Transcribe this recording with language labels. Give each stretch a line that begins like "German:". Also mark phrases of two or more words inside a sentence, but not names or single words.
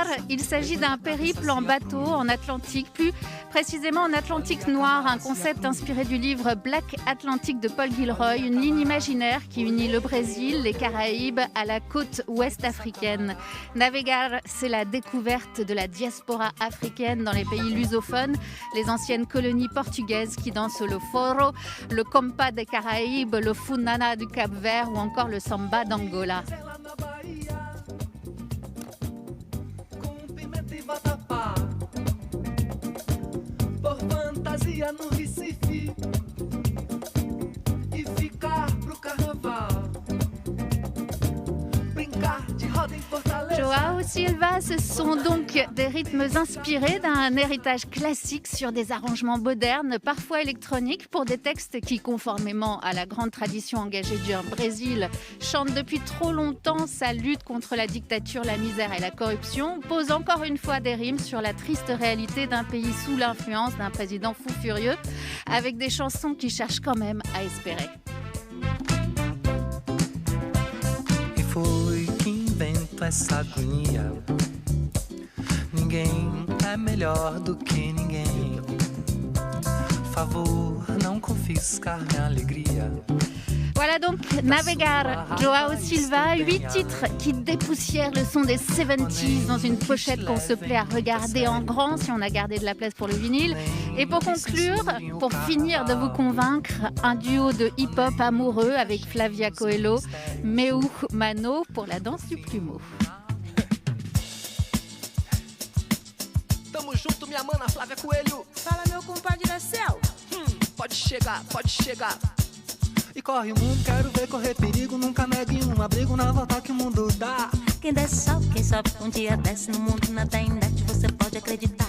French: Il s'agit d'un périple en bateau en Atlantique, plus précisément en Atlantique noir, un concept inspiré du livre Black Atlantic de Paul Gilroy, une ligne imaginaire qui unit le Brésil, les Caraïbes à la côte ouest africaine. Navegar, c'est la découverte de la diaspora africaine dans les pays lusophones, les anciennes colonies portugaises qui dansent le foro, le compa des Caraïbes, le funana du Cap-Vert ou encore le samba d'Angola.
Portuguese: Por fantasia no Recife e ficar pro carnaval. Brincar de roda em Fortaleza.
French: Joao Silva, ce sont donc des rythmes inspirés d'un héritage classique sur des arrangements modernes, parfois électroniques, pour des textes qui, conformément à la grande tradition engagée du Brésil, chantent depuis trop longtemps sa lutte contre la dictature, la misère et la corruption, posent encore une fois des rimes sur la triste réalité d'un pays sous l'influence d'un président fou furieux, avec des chansons qui cherchent quand même à espérer.
Portuguese: Essa agonia. Ninguém é melhor do que ninguém. Favor, não confiscar minha alegria.
French: Voilà donc Navegar, Joao Silva, 8 titres qui dépoussièrent le son des 70s dans une pochette qu'on se plaît à regarder en grand si on a gardé de la place pour le vinyle. Et pour conclure, pour finir de vous convaincre, un duo de hip-hop amoureux avec Flavia Coelho, Meu Mano pour la danse du plumeau.
Portuguese: Tamo junto, minha mana Flávia Coelho. Fala, meu compadre da céu. Pode chegar, pode chegar. E corre o mundo, quero ver correr perigo. Nunca negue um abrigo na volta que o mundo dá. Quem desce sobe, quem sobe um dia desce. No mundo nada indete, você pode acreditar.